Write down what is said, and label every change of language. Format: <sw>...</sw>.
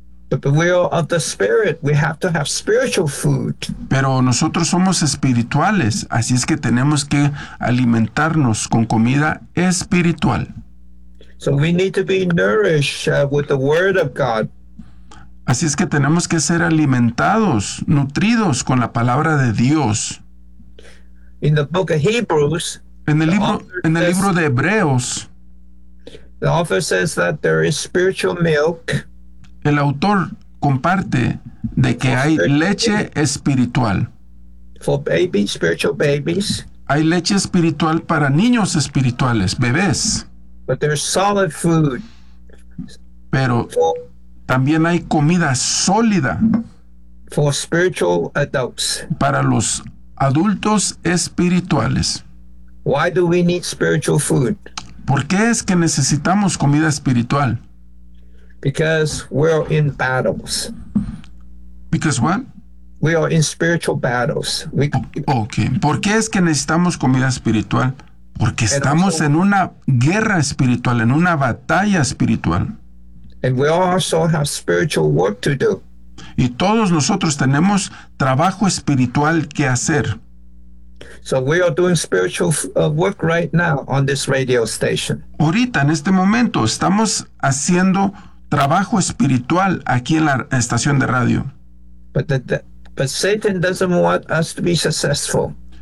<en>But the will of the spirit, we have to have spiritual food.</en> <es>Pero nosotros somos espirituales, así es que tenemos que alimentarnos con comida espiritual.</es> <en>So we need to be nourished with the word of God.</en> <es>Así es que tenemos que ser alimentados, nutridos con la palabra de Dios.</es> <en>In the book of Hebrews,</en> <es>en el libro de Hebreos,</es> <en>the author says that there is spiritual milk.</en> <es>El autor comparte de que hay leche espiritual.</es> <en>For babies, spiritual babies.</en> <es>Hay leche espiritual para niños espirituales, bebés.</es> <en>But there's solid food.</en> <es>Pero también hay comida sólida.</es> <en>For spiritual adults.</en> <es>Para los adultos espirituales.</es> <en>Why do we need spiritual food?</en> <es>¿Por qué es que necesitamos comida espiritual?</es> <en>Because we're in battles. Because what? We are in spiritual battles.</en> <es>¿Por qué es que necesitamos comida espiritual? Porque estamos en una guerra espiritual, en una batalla espiritual.</es> <en>And we also have spiritual work to do.</en> <es>Y todos nosotros tenemos trabajo espiritual que hacer.</es> <en>So we are doing spiritual work right now on this radio station.</en> <es>Ahorita, en este momento, estamos haciendo trabajo espiritual aquí en la estación de radio.</es> <en>But Satan doesn't want us to be successful.</en>